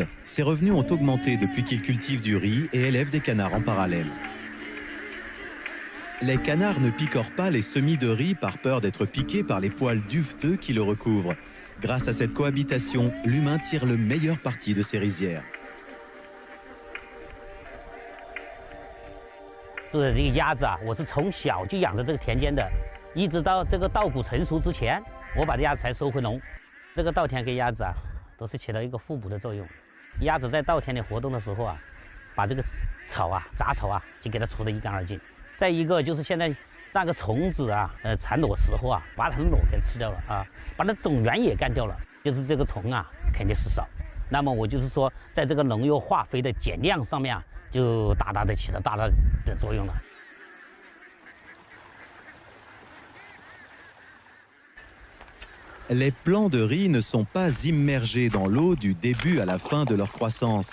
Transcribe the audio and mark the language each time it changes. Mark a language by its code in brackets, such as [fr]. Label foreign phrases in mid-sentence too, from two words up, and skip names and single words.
[fr] Ses revenus ont augmenté depuis qu'il cultive du riz et élève des canards en parallèle. Les canards ne picorent pas les semis de riz par peur d'être piqués par les poils duveteux qui le recouvrent. Grâce à cette cohabitation, l'humain tire le meilleur parti de ces rizières. [zh] 这个鸭子啊，我是从小就养着这个田间的，一直到这个稻谷成熟之前，我把这鸭子才收回笼。这个稻田给鸭子啊，都是起到一个互补的作用。鸭子在稻田里活动的时候啊，把这个草啊、杂草啊，就给它除得一干二净。再一个就是现在那个虫子啊，蚕裸时候啊，把它的裸给吃掉了啊，把它种源也干掉了，就是这个虫啊肯定是少。那么我就是说，在这个农药化肥的减量上面啊，就大大的起了大大的作用了。 [fr] Les plants de riz ne sont pas immergés dans l'eau du début à la fin de leur croissance.